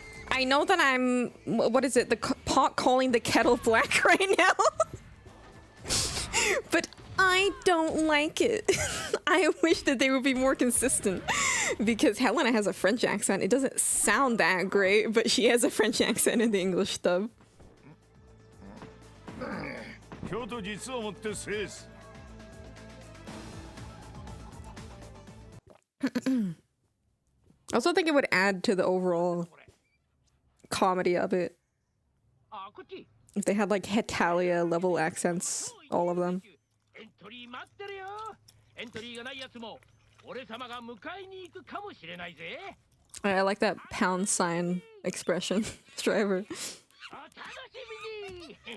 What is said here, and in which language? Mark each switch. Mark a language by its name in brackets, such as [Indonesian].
[English] I know that I'm... What is it? The pot calling the kettle black right now? But I don't like it. I wish that they would be more consistent. Because Helena has a French accent. It doesn't sound that great, but she has a French accent in the English dub. [Japanese] 今日と実をもって制す [English] I also think it would add to the overall comedy of it if they had like Hetalia level accents, all of them. [Japanese] エントリー待ってるよエントリーがないやつも俺様が迎えに行くかもしれないぜ [English] I like that pound sign expression, Driver. [Japanese] お楽しみに